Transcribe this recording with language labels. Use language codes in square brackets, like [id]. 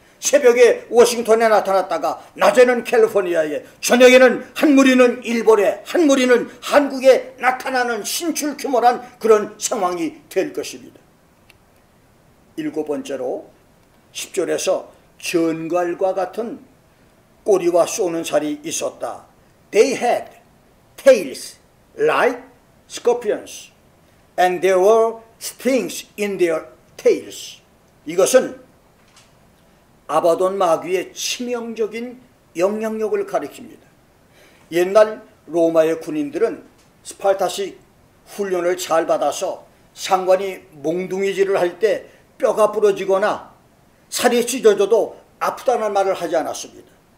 [ko] 새벽에 워싱턴에 나타났다가 낮에는 캘리포니아에, 저녁에는 한 무리는 일본에, 한 무리는 한국에 나타나는 신출규모란 그런 상황이 될 것입니다. 일곱 번째로 10절에서 전갈과 같은 꼬리와 쏘는 살이 있었다. [en] They had tails like scorpions, and there were stings in their tails. [ko] 이것은 아바돈 마귀의 치명적인 영향력을 가리킵니다. 옛날 로마의 군인들은 스파르타식 훈련을 잘 받아서 상관이 몽둥이질을 할 때 뼈가 부러지거나 살이 찢어져도 아프다는 말을 하지 않았습니다.